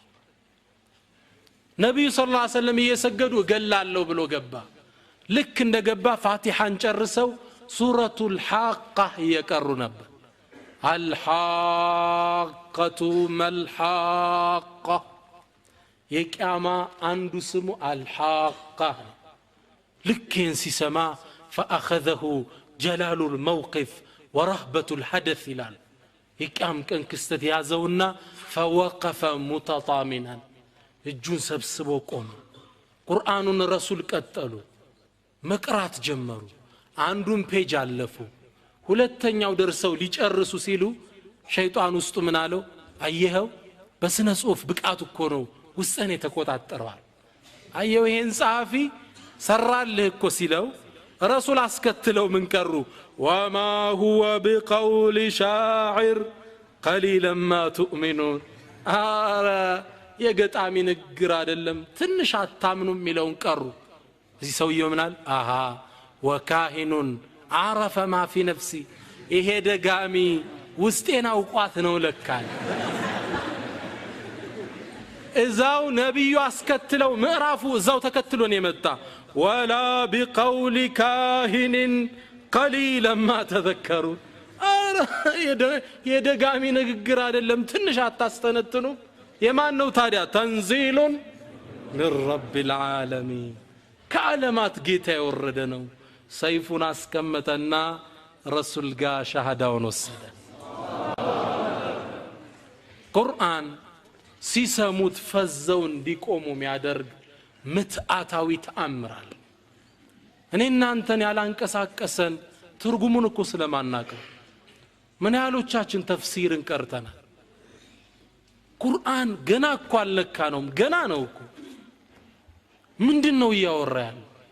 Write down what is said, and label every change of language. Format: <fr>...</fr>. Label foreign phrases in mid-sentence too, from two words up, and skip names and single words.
<am>ነብዩ</am> <ar>صلى الله عليه وسلم</ar> <am>እየሰገዱ እገላለሁ ብሎ ገባ ልክ እንደገባ ፋቲሃን ጨርሰው ሱረቱል ሐቃ እየቀሩ ነበር</am> <ar>الحاقة ما الحاقة</ar> <am>የቂያማ አንዱ ስሙ አልሐቃ ልክን ሲሰማ</am> <ar>فأخذه جلال الموقف ورهبة الحدث</ar> <am>ይላል የቂያም ቀን ክስተት ያዘውና فوقف متطامنا እጁን ሰብስቦ ቆመ ቁርአኑን ረሱል ቀጠሉ መቅራት ጀመሩ አንዱን ፔጅ አለፉ ሁለተኛው ደርሰው ሊጨርሱ ሲሉ ሸይጣን ውስጡ ምን አለው አየኸው በስነ ጽሁፍ ብቃቱ እኮ ነው ውስጥን የተቆጣጠረዋል አየው ይሄን ጻፊ ሰራልህ እኮ ሲለው ረሱል አስከትለው ምን ቀሩ</am> <ar>وما هو بقول شاعر قليلا ما تؤمنون</ar> <am>የገጣሚ ንግግር አይደለም ትንሽ አታምኑም የሚለውን ቀሩ እዚህ ሰውየው ምናል አሃ ወካሂኑን</am> <ar>عرف ما في نفسي</ar> <am>ይሄ ደጋሚ ውስጤን አውቋት ነው ለካል እዛው ነብዩ አስከትለው ምዕራፉ እዛው ተከትሎን የመጣ</am> <ar>ولا بقول كاهن قليلا ما تذكرون</ar> <am>የደጋሚ ንግግር አይደለም ትንሽ አታስተነትኑ የማን ነው ታዲያ</am> <ar>تنزيل من رب العالمين</ar> <am>ከዓለማት ጌታ የወረደ ነው ሰይፉን አስቀመጠና ረሱል ጋር ሻሃዳውን ወሰደ ቁርአን ሲሰሙት ፈዘው እንዲቆሙ የሚያደርግ ምትአታዊ ተአምራል እኔ እናንተን ያላንቀሳቀሰን ትርጉሙን እኮ ስለማናቀው ምን ያህሎቻችን ተፍሲርን ቀርተናል ቁርአን ገና እኮ አልነካነውም ገና ነው እኮ ምንድነው ያወራ ያለው</am>